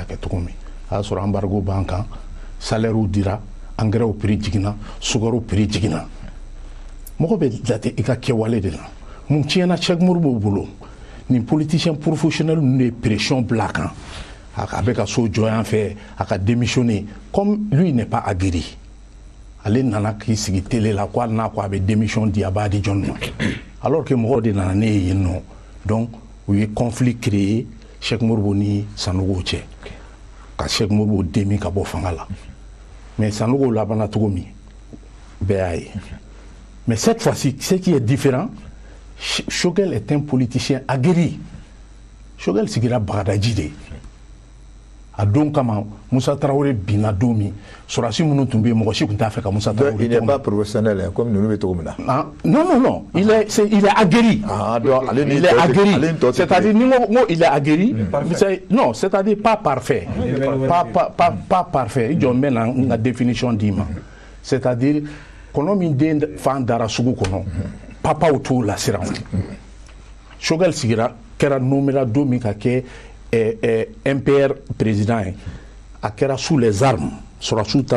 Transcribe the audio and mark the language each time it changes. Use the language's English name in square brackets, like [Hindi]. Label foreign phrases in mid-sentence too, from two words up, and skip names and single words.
[Bambara] kɛ cogo min a y'a sɔrɔ embargo b'an kan salaire dira engrais prix jiginna sukaro prix jiginna mɔgɔ bɛ jate i ka kɛwale de la mun tiɲɛna Cheikh Modibo bolo ni [French] politicien professionnel [Bambara] ninnu de pression bila kan a bɛ ka so jɔ yan fɛ a ka démissionner [French] comme lui n'est pas aguerri [Bambara] ale nana k'i sigi télé la ko hali n'a ko a bɛ démission di a b'a di jɔn ma [French] alors que [Bambara] mɔgɔw de nana ne ye yen nɔ donc u ye [French] conflit créé [Bambara] Cheikh Modibo ni Sanogo cɛ ka Cheikh Modibo demi ka bɔ fanga la mais Sanogo labanna cogo min bɛɛ y'a ye [French] mais cette fois-ci ce qui est différent Choguel est un politicien aguerri [Bambara] Choguel sigira Bagadaji de a don kama Moussa Traoré binna don min sɔrɔsi minnu tun bɛ yen mɔgɔ si tun t'a fɛ ka Moussa Traoré [French] il n'est pas professionnel comme nous [Bambara] bɛ cogo min na [French] non il est aguerri il est aguerri c'est-à-dire ni ko il est aguerri non c'est-à-dire pas parfait [Bambara] pas parfait i jɔ n bɛ na n ka définition d'i ma c'est-à-dire kɔnɔ min den fan dara sugu kɔnɔ papaw t'o la siran Choguel sigira kɛra nommé don min ka kɛ MPR président ye a kɛra [French] sous les armes [Bambara] sɔrɔsiw